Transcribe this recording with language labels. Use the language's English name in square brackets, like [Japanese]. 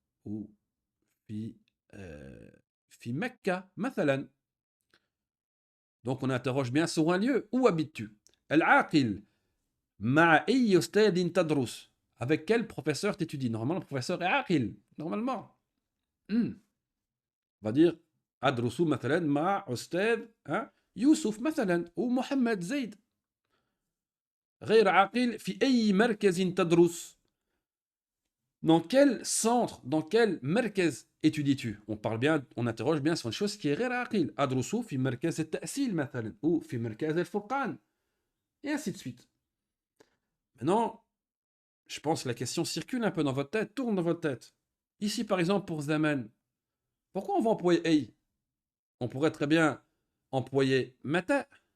[Arabic] Ou fi fi Mecca مثلا. [French] Donc on interroge bien sur un lieu. Où habites-tu? [Arabic] Al-aqil. مع أي أستاذ تدرس? [French] Avec quel professeur t'étudies? Normalement, le professeur est aqil. Normalement. On va dire [Arabic] أدرس مثلا مع أستاذ يوسف مثلا ou محمد زيد. غير عاقل. في أي مركز تدرس? [French] Dans quel centre, dans quel مركز étudies-tu? On parle bien, on interroge bien sur une chose qui est غير عاقل. [Arabic] أدرس في مركز التأصيل مثلا ou في مركز الفرقان. [French] Et ainsi de suite. Maintenant, je pense que la question circule un peu dans votre tête, tourne dans votre tête. Ici, par exemple, pour Zaman, pourquoi on va employer Ei? On pourrait très bien employer Mata.